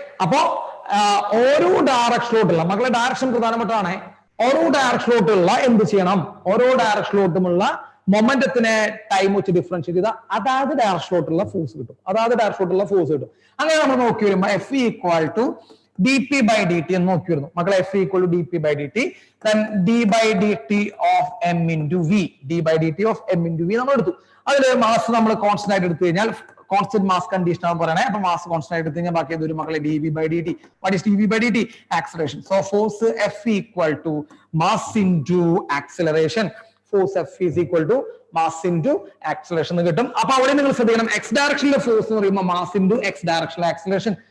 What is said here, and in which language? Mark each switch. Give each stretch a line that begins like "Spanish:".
Malayalam: അപ്പോ ഓരോ ഡയറക്ഷനിലോട്ടുള്ള മക്കളെ, ഡയറക്ഷൻ പ്രധാനപ്പെട്ടതാണ്. ഓരോ ഡയറക്ഷനിലോട്ടുള്ള എന്ത് ചെയ്യണം? ഓരോ ഡയറക്ഷനിലോട്ടുമുള്ള മൊമെന്റത്തിനെ ടൈം വെച്ച് ഡിഫറൻഷിയേറ്റ് ചെയ്താൽ അതാത് ഡയറക്ഷനിലോട്ടുള്ള ഫോഴ്സ് കിട്ടും. അങ്ങനെ നമ്മൾ നോക്കി വരുമ്പോൾ
English: F equal to dp/dt
Malayalam: എന്ന് നോക്കി വരുന്നു മക്കളെ.
English: F equal to dp/dt, then d/dt of m into v. d/dt of m into v
Malayalam: നമ്മൾ എടുത്തു. അതിൽ മാസ് നമ്മൾ കോൺസ്റ്റന്റ് ആയിട്ട് എടുത്തു കഴിഞ്ഞാൽ കോൺസ്റ്റന്റ് മാസ് കണ്ടീഷൻ ആണ് പറയണേ. അപ്പൊ മാസ് കോൺസ്റ്റന്റ് ആയിട്ട് എടുത്തു കഴിഞ്ഞാൽ ബാക്കി ഒരു മക്കളെ dv/dt.
English: What is dv/dt?
Malayalam: Acceleration.
English: So force F equal to mass into acceleration. Force F is equal to
Malayalam: mass into acceleration എന്ന് കിട്ടും. അപ്പൊ അവിടെ നിങ്ങൾ ശ്രദ്ധിക്കണം, എക്സ് ഡയറക്ഷനിലെ ഫോഴ്സ് എന്ന് പറയുമ്പോൾ മാസ് ഇൻറ്റു എക്സ് ഡയറക്ഷനിലെ ആക്സിലറേഷൻ.